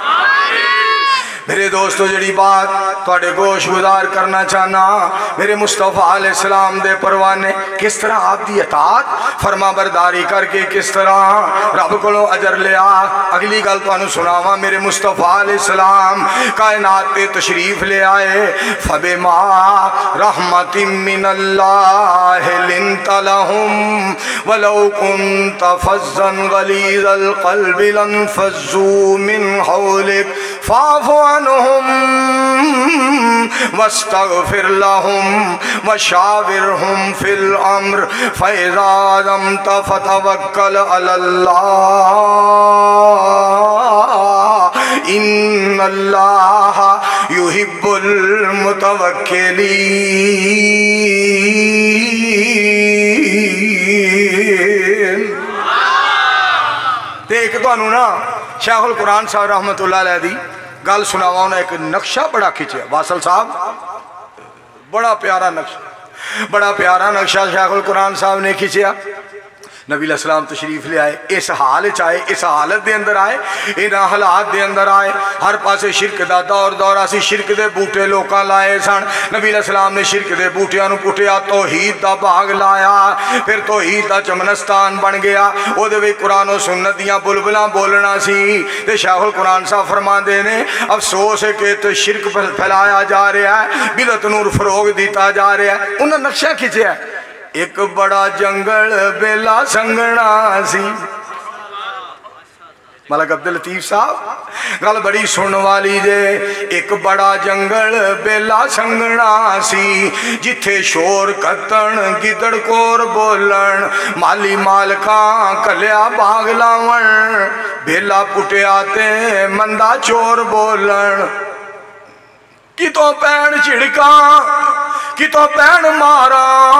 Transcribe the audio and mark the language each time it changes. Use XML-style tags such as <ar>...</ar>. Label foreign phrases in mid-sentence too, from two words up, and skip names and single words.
<pa>میرے دوستوں، جیہڑی بات تھوڑے گوش گزار کرنا چاہنا، میرے مصطفیٰ علیہ السلام دے پروانے کس طرح آپ کی اطاعت فرما برداری کر کے کس طرح رب کولوں اجر لیا. اگلی گل تہانوں سناوا. میرے مصطفیٰ علیہ السلام کائنات تے تشریف لے آئے.</pa> <ar>فبما رحمة من الله لنت لهم ولو كنت فظا غليظ القلب لانفضوا من حولك فاعف واستغفر لهم وشاورهم في الأمر فإذا عزمت فتوكل على الله إن الله يحب المتوكلين.</ar> <pa>دیکھ تہانوں نا شیخ القرآن صاحب</pa> <ar>رحمۃ اللہ علیہ</ar> <pa>دی گل سناوا. انہیں ایک نقشہ بڑا کھنچا، واصل صاحب بڑا پیارا نقشہ، بڑا پیارا نقشہ شیخ القرآن صاحب نے کھنچا. نبی علیہ السلام تشریف لے آئے، اس حال چ آئے، اس حالت کے اندر آئے، انہاں حالات کے اندر آئے. ہر پاسے شرک کا دور دورہ سی، شرک کے بوٹے لوکاں لائے سن. نبی علیہ السلام نے شرک کے بوٹیاں نوں پٹیا، توحید دا باغ لایا، پھر توحید دا چمنستان بن گیا. اوہدے وچ قرآن اور سنت دیاں بلبلاں بولنا سی. تے شیخ القرآن صاحب فرماندے نے، افسوس ہے کہ تو شرک پھیلایا جا رہا ہے، بدعت نوں فروغ دتا جا رہا ہے. انہیں نقشہ کھچیا، ایک بڑا جنگل بیلا سنگنا سی, ملک عبد لطیف صاحب گل بڑی سن والی جے ایک بڑا جنگل بیلا سنگنا سی جتھے شور کتن گدڑ کور بولن مالی مالکاں کلیا باغ لاون بیلا پٹے آتے مندہ چور بولن کتوں پین چھڑکاں کتوں پین مارا</pa>